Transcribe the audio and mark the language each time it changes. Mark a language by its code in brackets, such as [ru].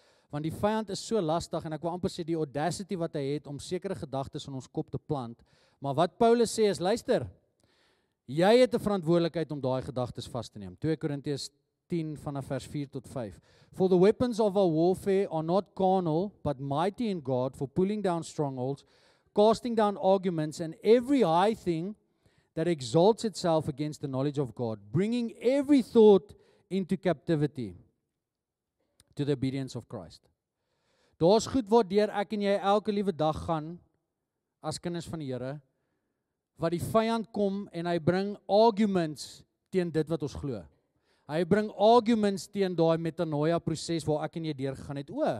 [af] Want die vyand is so lastig en ek wil amper sê die audacity wat hy het om sekere gedagtes in ons kop te plant. Maar wat Paulus sê is, luister, jy het 'n verantwoordelikheid om daai gedagtes vas te neem. 2 Korintiërs 10 vanaf vers 4 tot 5. [en] For the weapons of our warfare are not carnal, but mighty in God for pulling down strongholds, casting down arguments and every high thing that exalts itself against the knowledge of God, bringing every thought into captivity to the obedience of Christ. [af] Daar's goed waardeur ek en jy elke liewe dag gaan as kinders van die Here, wat die vyand kom en hy bring arguments teen dit wat ons glo. Hy bring arguments teen daai metanoia proses waar ek en jy deurgegaan het.